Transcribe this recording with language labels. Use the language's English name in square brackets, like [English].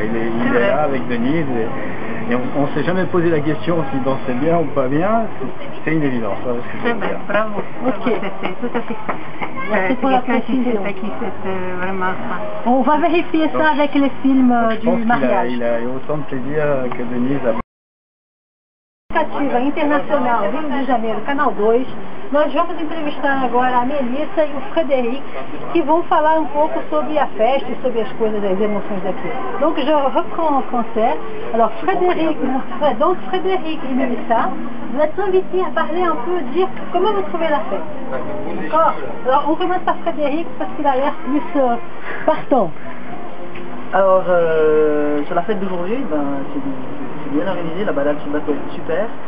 [French] Il est là avec Denise et on s'est jamais posé la question s'il dansait bien ou pas bien. C'est une évidence. Voilà ce que je veux dire. Bravo. Ok. C'est tout à fait ça. Merci pour la précision. Vraiment... On va vérifier ça avec les films du mariage. Il a autant de plaisir que Denise a. [Portuguese] Ativa Internacional Rio de Janeiro, Canal 2. Nós vamos entrevistar agora a Melissa e o Frederic, que vont falar un pouco sobre a festa e sobre as coisas, as emoções daqui. [French] Donc je reprends en français. Alors Frédéric et Melissa, vous êtes invités à parler un peu, dire comment vous trouvez la fête. D'accord? Alors on commence par Frédéric parce qu'il a l'air plus partant. Alors, sur la fête d'aujourd'hui, c'est bien organisé, la balade sur le bateau est super.